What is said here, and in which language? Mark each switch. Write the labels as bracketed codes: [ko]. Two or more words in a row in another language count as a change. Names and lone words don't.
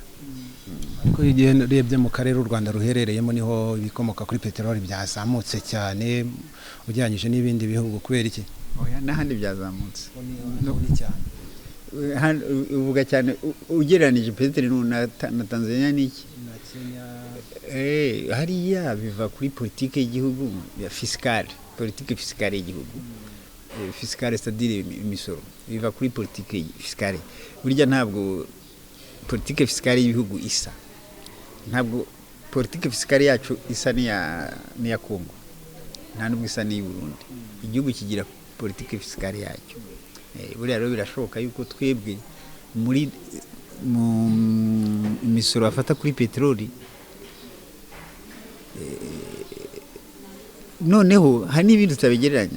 [rw] ariko igihe urebye mu karere u Rwanda ruherereyemo niho ibikomoka kuri peteroli byazamutse cyane ugereranyije n'ibindi bihugu kubera iki n'ahandi byazamutse uvuga cyane ugereranije peteroli na Tanzania n'iki na Kenya hariya biva kuri politike y'igihugu ya politike fiscale y'igihugu [fr] fiscale c'est-à-dire [rw] imisoro biva kuri politike fiscale burya ntabwo politike fiscale y'ibihugu isa, ntabwo politike fiscale yacu isa n'iya Kongo, nta nubwo isa n'iyi Burundi. Igihugu kigira politike fiscale yacyo. Buriya rero birashoboka yuko twebwe muri mu imisoro afata kuri peteroli, noneho hari n'ibindi tutabigereranya.